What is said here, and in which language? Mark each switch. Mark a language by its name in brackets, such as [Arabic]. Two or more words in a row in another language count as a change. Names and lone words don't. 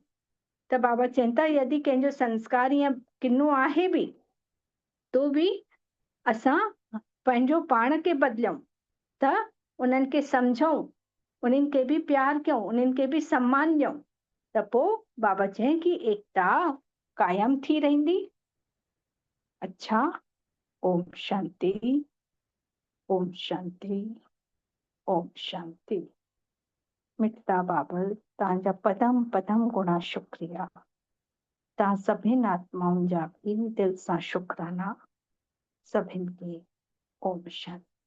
[Sindhi] त बाबा चवनि था यदि कंहिंजो संस्कार ईअं किनो आहे बि तो बि असां पंहिंजो पाण खे बदिलियूं त उन्हनि खे सम्झूं, उन्हनि खे बि प्यार कयूं, उन्हनि खे बि सम्मान ॾियूं त पोइ बाबा चई कि एकता कायम थी रहंदी। अच्छा, ओम शांति, ओम शांति, ओम शांति। मिठड़ा बाबल, तव्हांजा पदम पदम गुणा शुक्रिया। तव्हां सभिनि आत्माउनि जा बि दिलि सां शुक्राना। सभिनि खे ओम शांति।